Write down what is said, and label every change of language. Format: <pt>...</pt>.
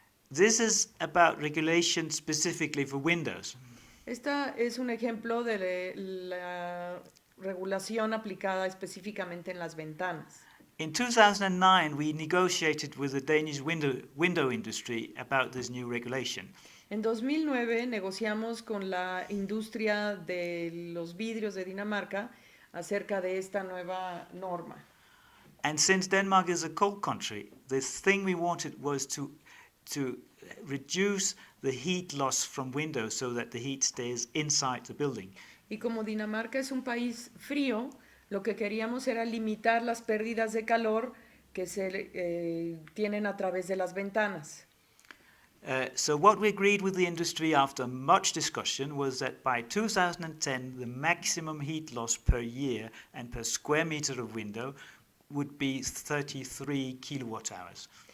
<en>This is about regulation specifically for windows.</en> <es>Esta es un ejemplo de la regulación aplicada específicamente en las ventanas.</es> <en>In 2009, we negotiated with the Danish window industry about this new regulation.</en> <es>En 2009 negociamos con la industria de los vidrios de Dinamarca acerca de esta nueva norma.</es> <en>And since Denmark is a cold country, the thing we wanted was to reduce the heat loss from windows so that the heat stays inside the building.</en> <es>Y como Dinamarca es un país frío, lo que queríamos era limitar las pérdidas de calor que se tienen a través de las ventanas.</es> <en>So what we agreed with the industry after much discussion was that by 2010 the maximum heat loss per year and per square meter of window would be 33 kilowatt hours.</en>